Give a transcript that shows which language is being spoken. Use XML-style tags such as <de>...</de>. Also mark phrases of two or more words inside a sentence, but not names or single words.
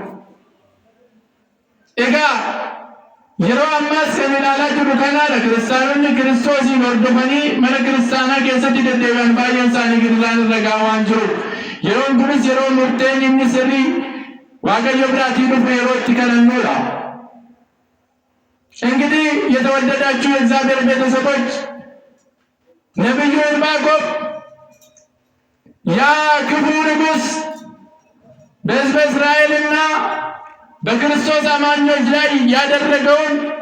<om>Egaa yeroo ammaas kan ilaalaa jirru kanaadha. Kiristaanonni Kiristoosiin hordofanii mana kiristaanaa keessatti deddeebi'an baay'een isaanii gidiraan irra gahaa waan jiruuf yeroon kunis yeroo murteen inni sirrii Waaqayyo biraatii dhufu yeroo itti kadhannuudha.</om> <am>እንግዲህ የተወደዳችሁ የእግዚአብሔር ቤተሰቦች ነብዩ ዕንባቆም ያ ክፉ ንጉሥ በሕዝበ እስራኤልና በክርስቶስ አማኞች ላይ ያደረገውን</am>